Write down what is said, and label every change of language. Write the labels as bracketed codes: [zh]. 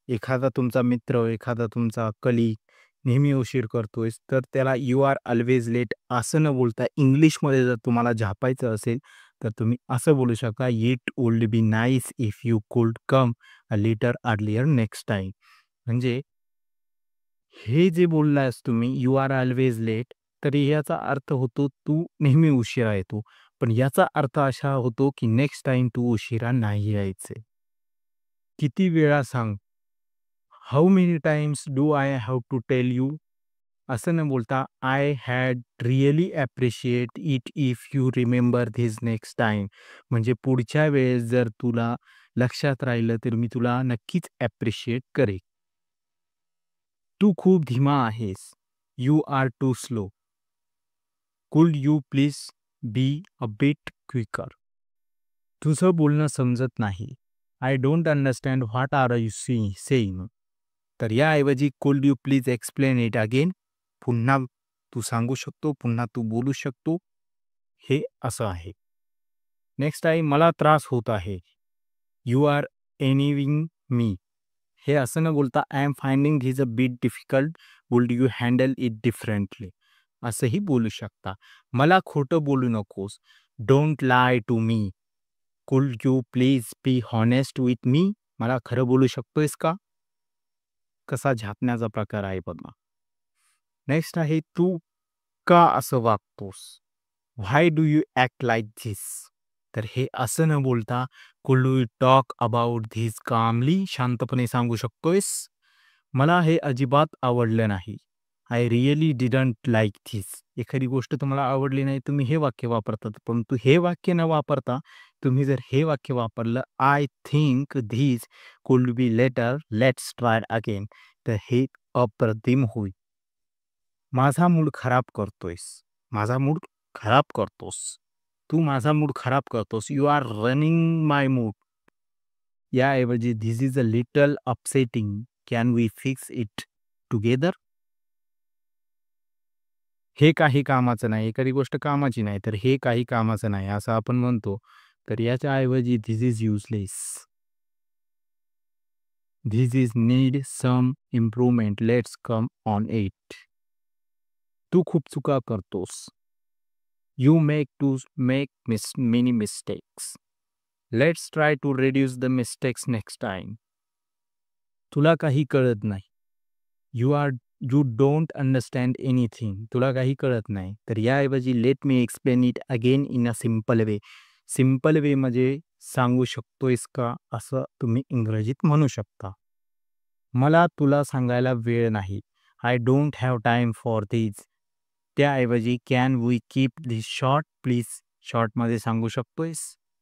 [mr] एखादा तुमचा मित्र, एखादा तुमचा कलीग नेहमी उशीर करतोयस, तर त्याला [en] you are always late [mr] असं न बोलता इंग्लिशमध्ये जर तुम्हाला झापायचं असेल, तर तुम्ही असं बोलू शकता, [en] "It would be nice if you could come a little earlier next time." [mr] म्हणजे हे जे बोललास तुम्ही, [en] "you are always late", [mr] तर याचा अर्थ होतो, तू नेहमी उशिरा येतो. पण याचा अर्थ असा होतो, की नेक्स्ट टाईम तू उशिरा नाही यायचे. किती वेळा सांग? [en] How many times do I have to tell you? [mr] असं न बोलता [en] I had really appreciate it if you remember this next time. [mr] म्हणजे पुढच्या वेळेस जर तुला लक्षात राहिलं, तर मी तुला नक्कीच ॲप्रिशिएट करेन. तू खूप धीमा आहेस. [en] You are too slow. Could you please be a bit quicker? [mr] तुझं बोलणं समजत नाही. [en] I don't understand what are you saying? [mr] तर याऐवजी [en] Could you please explain it again? [mr] पुन्हा तू सांगू शकतो, पुन्हा तू बोलू शकतो. हे असं आहे. नेक्स्ट आहे, मला त्रास होत आहे. [en] You are annoying me. [mr] हे असं न बोलता [en] I am finding this a bit difficult. Would you handle it differently? [mr] असंही बोलू शकता. मला खोटं बोलू नकोस. [en] Don't lie to me. Could you please be honest with me? [mr] मला खरं बोलू शकतोयस का? कसा झापण्याचा प्रकार आहे बघा. नेक्स्ट आहे, तू का असं वागतोस? [en] Why do you act like this? [mr] तर हे असं न बोलता [en] Could we talk about this calmly? [mr] शांतपणे सांगू शकतोयस? मला हे अजिबात आवडलं नाही. [en] I really didn't like this. [mr] एखादी गोष्ट तुम्हाला आवडली नाही, तुम्ही हे वाक्य वापरतात. परंतु हे वाक्य न वापरता तुम्ही जर हे वाक्य वापरलं, [en] I think this could be later, let's try again, [mr] तर हे अप्रतिम होईल. माझा मूड खराब करतोयस. माझा मूड खराब करतोस. तू माझा मूड खराब करतोस. [en] You are running my mood. याऐवजी this is a little upsetting. Can we fix it together? [mr] हे काही कामाचं नाही. एखादी गोष्ट कामाची नाही, तर हे काही कामाचं नाही असं आपण म्हणतो. तर याच्या ऐवजी [en] This is useless. This is need some improvement. Let's come on it. [mr] तू खूप चुका करतोस. [en] You make to make many mistakes. Let's try to reduce the mistakes next time. [mr] तुला काही कळत नाही. [en] You don't understand anything. [mr] तुला काही कळत नाही. तर याऐवजी [en] Let me explain it again in a simple way. [mr] Simple way म्हणजे सांगू शकतोयस का असं तुम्ही इंग्रजीत म्हणू शकता. मला तुला सांगायला वेळ नाही. [en] I don't have time for this. त्याऐवजी can we keep this short please? [mr] शॉर्टमध्ये सांगू शकतोयस?